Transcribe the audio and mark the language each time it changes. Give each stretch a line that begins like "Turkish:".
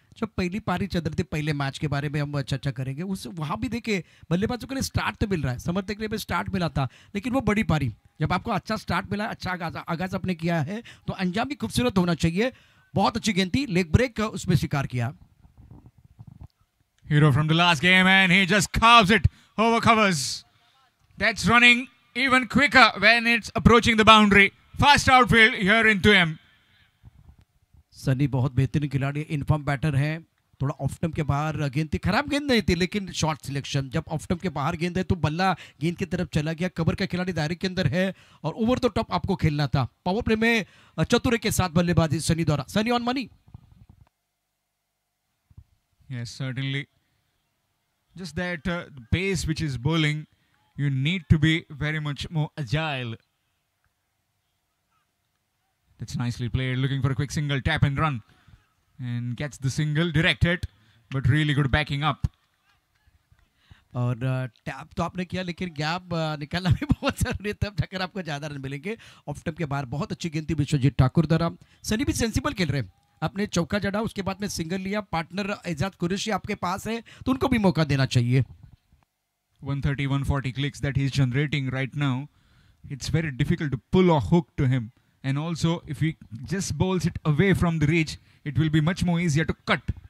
Hindi: जब पहली पारी चल रही थी, पहले मैच के बारे में हम चर्चा करेंगे, उस वहाँ भी देखिए बल्लेबाजों के लिए स्टार्ट तो मिल रहा है, समर्थक के लिए भी स्टार्ट मिला था, लेकिन वो बड़ी पारी जब आपको अच्छा स्टार्ट मिला, अच्छा आगाज आपने किया है, तो अंजाम भी खूबसूरत होना चाहिए. बहुत अच्छी गेंद थी, लेग ब्रेक उसमें शिकार किया.
English: Hero from the last game, and he just carves it over covers. That's running even quicker when it's approaching the boundary. Fast outfield here into him.
Hindi: Sunny बहुत बेहतरीन खिलाड़ी, इनफॉर्म बैटर हैं. थोड़ा ऑफ स्टंप के बाहर गेंद थी, खराब गेंद नहीं थी, लेकिन शॉर्ट सिलेक्शन. जब ऑफ स्टंप के बाहर गेंद है तो बल्ला गेंद की तरफ चला गया. कवर का खिलाड़ी दायरे के अंदर है और ओवर द टॉप आपको खेलना था. पावर प्ले में चतुरे के साथ बल्लेबाजी सनी द्वारा.
English: Sunny on money. Yes, certainly. Just that pace which is bowling, you need to be very much more agile. That's nicely played. Looking for a quick single, tap and run. And gets the single, direct hit, but really good backing up.
Hindi: और tap तो आपने किया, लेकिन gap निकालना भी बहुत जरूरी है, तब जाकर आपको ज़्यादा रन मिलेंगे. ऑफ स्टंप के बाहर बहुत अच्छी गेंद थी विश्वजीत ठाकुर द्वारा. सनी भी सेंसिबल खेल रहे हैं. आपने चौका जड़ा, उसके बाद में सिंगल लिया. पार्टनर एजाज कुरैशी आपके पास है, तो उनको भी मौका देना चाहिए.
English: 130, 140 clicks that he's generating right now. It's very difficult to pull a hook to him. And also, if he just bowls it away from the reach, it will be much more easier to cut.